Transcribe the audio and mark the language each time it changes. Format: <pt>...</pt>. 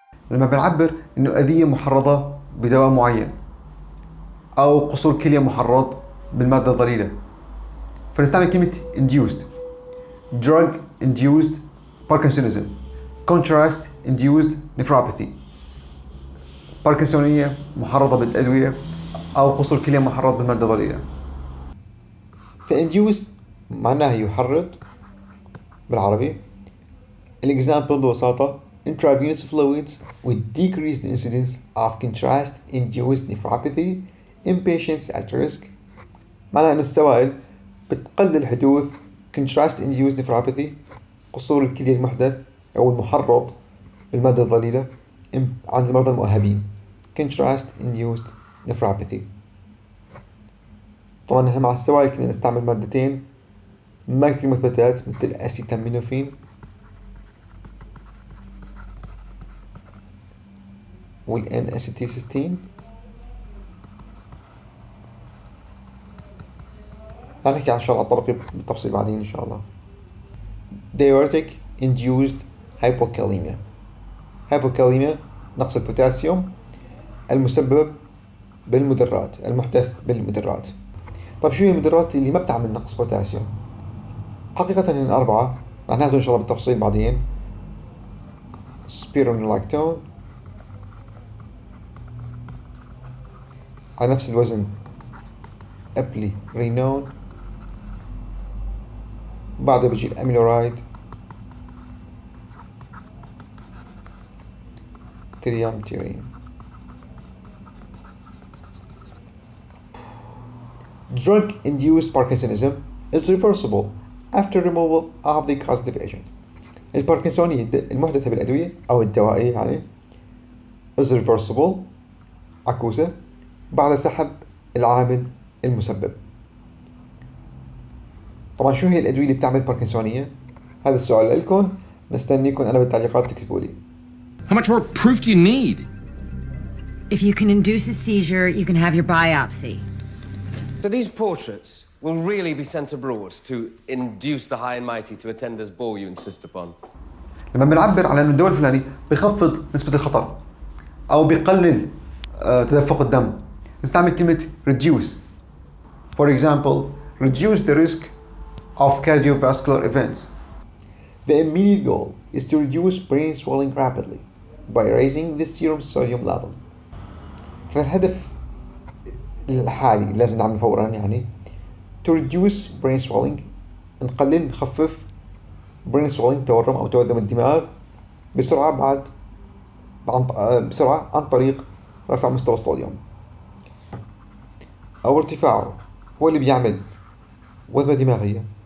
<ar>لما بنعبر انه أذية محرضة بدواء معين او قصور كلية محرض بالمادة الضليلة، فنستعمل كلمة induced.</ar> <en>drug induced Parkinsonism, contrast induced nephropathy.</en> <ar>باركنسونية محرضة بالأدوية أو قصور كلية محرض بالمادة الضليلة. فinduce معناها يحرض بالعربي. الإكزامبل ببساطة</ar> <en>intravenous fluids with decreased incidence of contrast-induced nephropathy in patients at risk.</en> <ar>معناها أن السوائل بتقلل حدوث contrast-induced nephropathy، قصور الكلية المحدث أو المحرض بالمادة الضليلة عند المرضى المؤهبين.</ar> <en>contrast-induced nephropathy.</en> <ar>طبعا نحن مع السوائل كنا نستعمل مادتين ما كثير مثبتات مثل الأسيتامينوفين والان اسيتيلسيستين. رح نحكي عن شرح الطبقي بالتفصيل بعدين إن شاء الله.</ar> <en>diuretic induced hypokalemia.</en> <ar>hypokalemia نقص البوتاسيوم المسبب بالمدرات، المحدث بالمدرات. طيب شو هي المدرات اللي ما بتعمل نقص بوتاسيوم؟ حقيقة هن 4 رح ناخذهم إن شاء الله بالتفصيل بعدين. spironolactone على نفس الوزن ابليرينون، بعده بيجي الاميلورايد تريامتيرين.</ar> <en>Drug induced Parkinsonism is reversible after removal of the causative agent.</en> <ar>الباركنسونية المحدثة بالأدوية أو الدوائية يعني</ar> <en>is reversible</en> <ar>عكوسة بعد سحب العامل المسبب. طبعا شو هي الأدوية اللي بتعمل باركنسونية؟ هذا السؤال لكم، مستنيكم أنا بالتعليقات تكتبوا لي.</ar> <en>How much more proof do you need? If you can induce a seizure, you can have your biopsy. So these portraits will really be sent abroad to induce the high and mighty to attend this ball you insist upon.</en> <ar>لما بنعبر على أن الدواء الفلاني بيخفض نسبة الخطر أو بيقلل تدفق الدم نستعمل كلمة reduce.</ar> <en>For example, reduce the risk of cardiovascular events. The immediate goal is to reduce brain swelling rapidly by raising the serum sodium level.</en> <ar>فالهدف الحالي لازم نعمل فورا يعني</ar> <en>to reduce brain swelling،</en> <ar>نخفف</ar> <en>brain swelling</en> <ar>تورم أو تورم الدماغ بسرعة بسرعة عن طريق رفع مستوى الصوديوم أو ارتفاعه، هو اللي بيعمل وثبة دماغية.</ar>